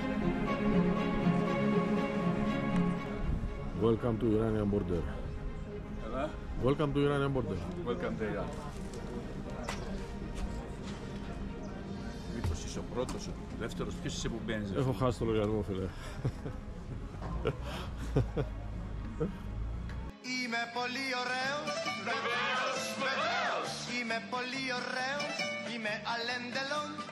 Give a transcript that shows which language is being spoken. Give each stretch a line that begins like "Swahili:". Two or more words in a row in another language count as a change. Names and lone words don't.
English: Welcome to Iranian border.
Greek: Έλα.
English: Welcome to Iranian border. Welcome to Iran.
Greek: Μήπως είσαι ο πρώτος, ο δεύτερος, ποιος είσαι που μπαίνεις? Έχω χάσει το λογαριασμό, φίλε. Είμαι πολύ ωραίος, βεβαίως, βεβαίως. Είμαι πολύ ωραίος, είμαι αλέντελον.